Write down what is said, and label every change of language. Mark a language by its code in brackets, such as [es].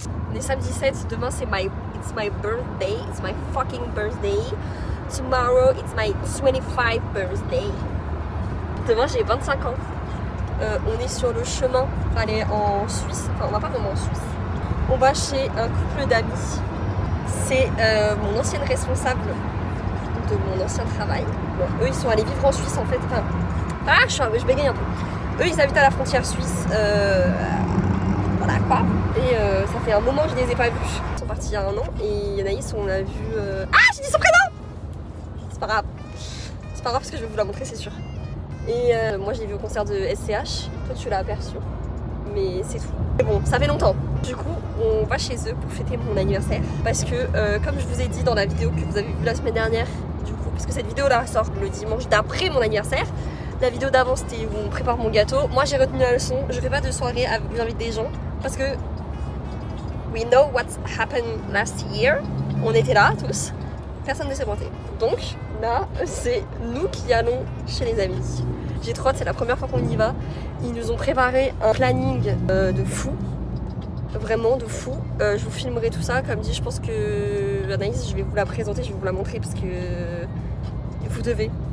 [fr] On est samedi 7, demain c'est [en] it's my birthday, it's my fucking birthday. tomorrow it's my 25th birthday. [fr] Demain j'ai 25 ans. On est sur le chemin pour aller en Suisse. Enfin, on va pas vraiment en Suisse. On va chez un couple d'amis. C'est mon ancienne responsable de mon ancien travail. Bon, eux ils sont allés vivre en Suisse en fait. Enfin, je bégaye un peu. Eux ils habitent à la frontière suisse. Voilà quoi. Et ça fait un moment que je les ai pas vus. Ils sont partis il y a 1 an et Anaïs on l'a vu. J'ai dit son prénom. C'est pas grave. C'est pas grave parce que je vais vous la montrer c'est sûr. Et moi je l'ai vu au concert de SCH. Toi tu l'as aperçu. Mais c'est tout. Mais bon, ça fait longtemps. Du coup, on va chez eux pour fêter mon anniversaire. Parce que, comme je vous ai dit dans la vidéo que vous avez vue la semaine dernière, du coup, parce que cette vidéo-là sort le dimanche d'après mon anniversaire. La vidéo d'avant, c'était où on prépare mon gâteau. Moi, j'ai retenu la leçon. Je fais pas de soirée à vous inviter des gens. Parce que, [en] we know what happened last year. [fr] On était là, tous. Personne ne s'est pointé. Donc, là, c'est nous qui allons chez les amis. J'ai trop hâte, c'est la première fois qu'on y va. Ils nous ont préparé un planning de fou. Vraiment de fou. Je vous filmerai tout ça. Comme dit, je pense que Anaïs, je vais vous la présenter, je vais vous la montrer parce que vous devez.